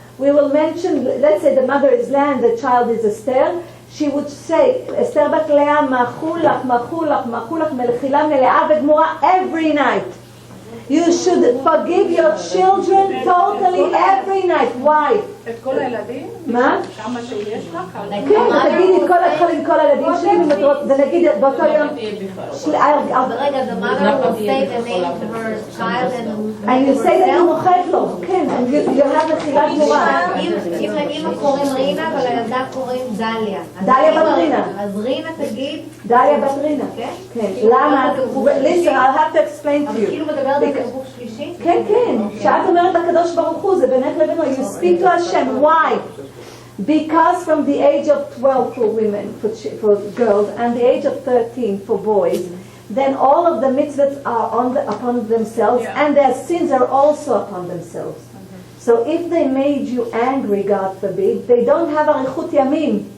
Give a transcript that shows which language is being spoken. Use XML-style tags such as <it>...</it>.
<en>We will mention, let's say the mother is Leah and the child is Esther. She would say, Esther bat Leah,</en> <he>machulach, machulach, machulach, melechila mele'a v'gmura</he> <en>every night. You should forgive your children totally every night. Why?</en> <he>את כל הילדים? מה? כמה שיש לך? כן, תגידי את כל הילדים שלי, ונגיד באותו יום. ברגע,</he> <en>the mother will say the name of her child and you say that you</en> <he>מוחק לו, כן,</he> <en>and you have</en> <he>מחילת גמורה. אם לאמא קוראים רינה ולילדה קוראים דליה. דליה בת רינה. אז רינה תגיד? דליה בת רינה. כן. למה?</he> <en>Listen, I'll have to explain to</en> <he>אבל</he> <en>you.</en> <he>כאילו מדברת בגוף שלישי? כן, כן. כשאת אומרת לקדוש ברוך הוא, זה בינך לבינו.</he> <en>You speak to Hashem. Why? Because from the age of 12 for women, for girls, and the age of 13 for boys, then all of the mitzvahs are upon themselves, and their sins are also upon themselves. So if they made you angry, God forbid, they don't have arichut yamim.</en>